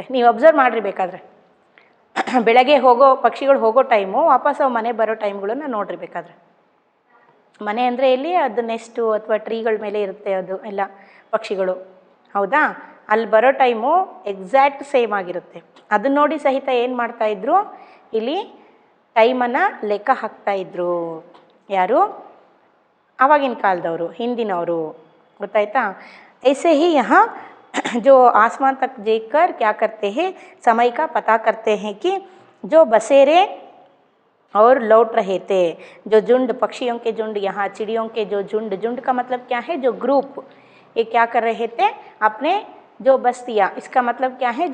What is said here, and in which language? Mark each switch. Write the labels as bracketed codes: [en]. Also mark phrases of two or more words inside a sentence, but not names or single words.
[kn] ನೀವು ಅಬ್ಸರ್ವ್ ಮಾಡಿರಿ ಬೇಕಾದರೆ, ಬೆಳಗ್ಗೆ ಹೋಗೋ ಪಕ್ಷಿಗಳು ಹೋಗೋ ಟೈಮು, ವಾಪಸ್ ಅವು ಮನೆ ಬರೋ ಟೈಮ್ಗಳನ್ನ ನೋಡ್ರಿ ಬೇಕಾದರೆ, ಮನೆ ಅಂದರೆ ಇಲ್ಲಿ ಅದು ನೆಸ್ಟು ಅಥವಾ ಟ್ರೀಗಳ ಮೇಲೆ ಇರುತ್ತೆ ಅದು ಎಲ್ಲ ಪಕ್ಷಿಗಳು, ಹೌದಾ? ಅಲ್ಲಿ ಬರೋ ಟೈಮು [en] exact same [kn] ಆಗಿರುತ್ತೆ. ಅದನ್ನ ನೋಡಿ ಸಹಿತ ಏನು ಮಾಡ್ತಾಯಿದ್ರು, ಇಲ್ಲಿ ಟೈಮನ್ನು ಲೆಕ್ಕ ಹಾಕ್ತಾಯಿದ್ರು. ಯಾರು? ಆವಾಗಿನ ಕಾಲದವರು, ಹಿಂದಿನವರು, ಗೊತ್ತಾಯ್ತಾ? [hi] ऐसे ही यहाँ जो आसमान तक देखकर क्या करते हैं, समय का पता करते हैं कि जो बसेरे और लौट रहे थे, जो झुंड, पक्षियों के झुंड, यहाँ चिड़ियों के जो झुंड, झुंड का मतलब क्या है? जो ग्रुप, ये क्या कर रहे थे? अपने जो बस्तियाँ, इसका मतलब क्या है?